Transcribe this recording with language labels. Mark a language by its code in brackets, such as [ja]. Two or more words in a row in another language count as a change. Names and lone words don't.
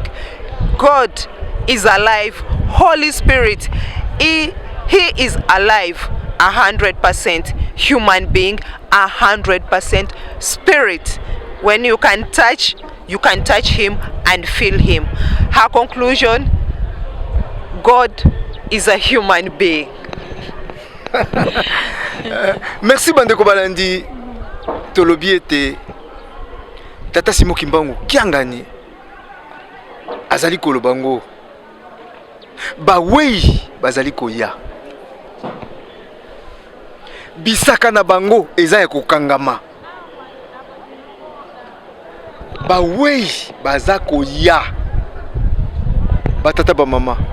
[en] God is alive. Holy Spirit, he is alive. 100% human being, 100% spirit. When you can touch him and feel him. Her conclusion, God is a human being. [ln] Merci Bandeko Balandi. Tolobi ete Tata Simon Kimbangu kiangani azali kolobango ba wei bazali koya bisaka na bango eza ya kokangama ba wei baza koya batata ba mama